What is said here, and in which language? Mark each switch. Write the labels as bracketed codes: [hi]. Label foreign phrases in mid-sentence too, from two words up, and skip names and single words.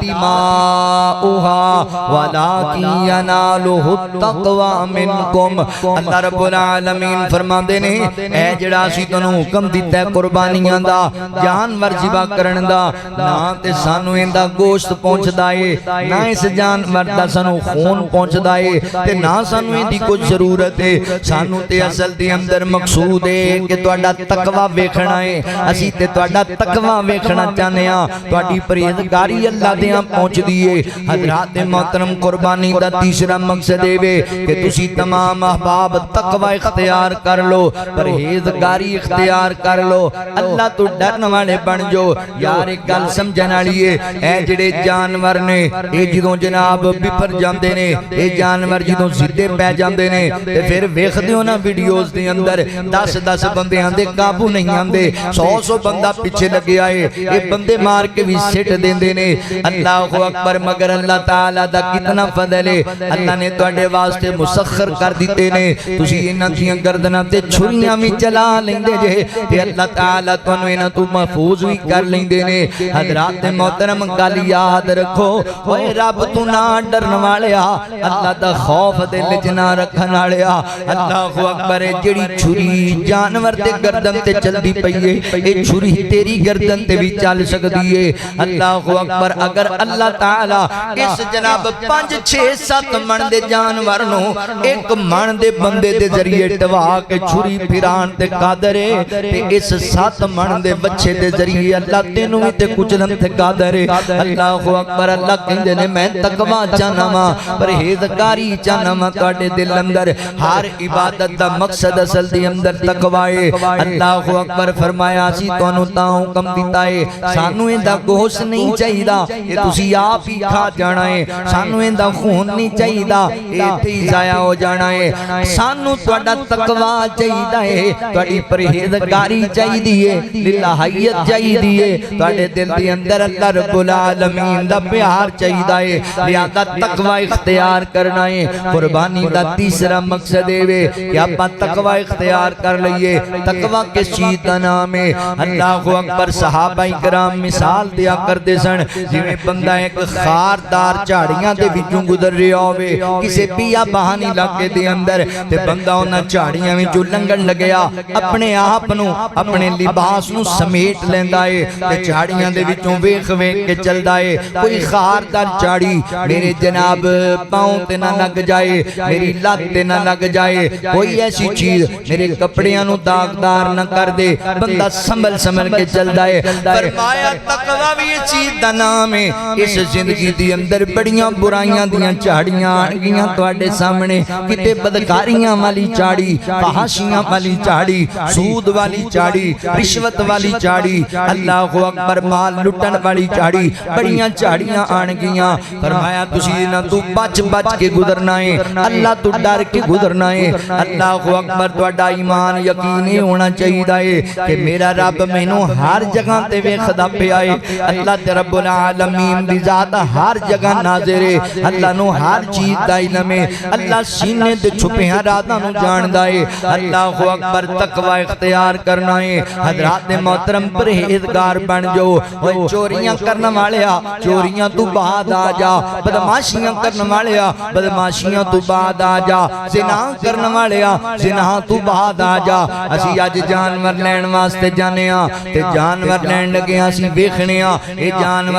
[ar] دماؤها ولکن ینالہ التقوی منکم [pa] اللہ رب العالمین فرماندے نے اے جڑا اسی تانوں حکم دیتا ہے قربانیاں دا جانور ذبح کرن دا نہ تے سانو ایندا گوشت پہنچدا ہے نہ اس جانور دا سانو خون پہنچدا ہے تے نہ سانو ایندی کوئی ضرورت ہے سانو تے اصل دے اندر مقصود ہے کہ تہاڈا تقوی ویکھنا ہے اسی تے تہاڈا تقوی ویکھنا چاہنے ہاں تہاڈی پرہیزگاری اللہ دے ہاں پہنچدی ہے حضرات محترم قربانی دا تیسرا مقصد ہے کہ تسی تمام احباب تقوی اختیار کر لو پرہیزگاری اختیار کر لو اللہ تو ڈرن والے بن جو یار ایک گل سمجھن والی ہے اے جڑے جانور نے اے جدوں جناب بپر جاندے نے اے جانور جدوں سیدھے پے جاندے نے تے پھر ویکھدے ہو نا ویڈیوز دے اندر 10 بندیاں دے قابو نہیں آندے 100 بندہ پیچھے لگیا ہے اے بندے مار کے بھی سٹ دیندے نے [ar] اللہ اکبر [pa] مگر اللہ تعالی دا کتنا فضل ہے اللہ نے تواڈے واسطے مسخر کر دیتے نے تسی انہاں دیاں گردناں تے چھریاں وی چلا لیندے جے تے اللہ تعالی تانوں انہاں تو محفوظ وی کر لیندے نے حضرات محترم گل یاد رکھو اوے رب تو نہ ڈرن والیا اللہ دا خوف دل وچ نہ رکھن والیا [ar] اللہ اکبر [pa] جڑی چھری جانور دے گردن تے چلدی پئی ہے اے چھری تیری گردن تے بھی چل سکدی ہے [ar] اللہ اکبر [pa] اگر اللہ تعالی اس جناب 5 6 7 من دے جانور نو ایک من دے بندے دے ذریعے ٹوا کے چھری پھران تے قادر ہے تے اس 7 من دے بچے دے ذریعے اللہ تینوں وی تے کچلن تے قادر ہے [ar] اللہ اکبر [pa] اللہ کہندے نے میں تقوی چاہنا وا پرہیزگاری چاہنا وا تواڈے دل اندر ہر عبادت دا مقصد اصل دے اندر تقوی ہے [ar] اللہ اکبر [pa] اکبر فرمایا اسی تانوں تاں حکم دیتا ہے سانوں ایندا گوشت نہیں چاہیدا یہ تسی آپ ہی کھا جانا ہے سانوں ایندا خون نہیں چاہیدا یہ ایتھے ہی ضائع ہو جانا ہے سانوں تہاڈا تقوی چاہیدا ہے تہاڈی پرہیزگاری چاہیدی ہے للہیت چاہیدی ہے تہاڈے دل دے اندر اللہ رب العالمین دا پیار چاہیدا ہے لہذا تقوی اختیار کرنا ہے قربانی دا تیسرا مقصد ہے کہ آپ تقوی اختیار کر لئیے تقوی کس چیز دا نام ہے [ar] اللہ اکبر [pa] صحابہ کرام مثال دیا کرتے سن جویں بندہ ایک خاردار جھاڑیاں دے وچوں گزر رہا ہوئے کسے پیا بہانی علاقے دے اندر تے بندہ انہاں جھاڑیاں وچوں لنگن لگیا اپنے آپ نو اپنے لباس نو سمیٹ لیندا ہے تے جھاڑیاں دے وچوں ویکھ ویکھ کے چلدا ہے کوئی خاردار جھاڑی میرے جناب پاؤں تے نہ لگ جائے میری لات تے نہ لگ جائے کوئی ایسی چیز میرے کپڑیاں نو داغدار نہ کر دے بندہ سنبھل کے چلدا ہے فرمایا تقوی بھی یہ چیز دا نام ہے اس زندگی دی اندر بڑیاں برائیاں دیاں جھاڑیاں آن گیاں تواڈے سامنے کتے بدکاریاں والی جھاڑی فحاشیاں والی جھاڑی سود والی جھاڑی رشوت والی جھاڑی [ar] اللہ اکبر [pa] مال لٹن والی جھاڑی بڑیاں جھاڑیاں آن گیاں فرمایا تسی نہ تو بچ کے گزرنا ہے اللہ تو ڈر کے گزرنا ہے [ar] اللہ اکبر [pa] تواڈا ایمان یقینی ہونا چاہیے کہ میرا رب مینوں ہر جگہ تے ویکھدا پیا ہے اللہ تے رب العالمین دی ذات ہر جگہ ناظر ہے اللہ نو ہر چیز دا علم ہے اللہ سینے تے چھپیاں راتاں نو جاندا ہے [ar] اللہ اکبر [pa] تقوی اختیار کرنا ہے حضرات محترم پرہیزگار بن جاؤ اوے چوریاں کرن والیا چوریاں تو بعد آ جا بدماشیاں کرن والیا بدماشیاں تو بعد آ جا زنا کرن والیا زنا تو بعد آ جا اسی اج جانور لین واسطے جانے ہاں تے جانور لین لگے اسی ویکھنے ہاں اے جانور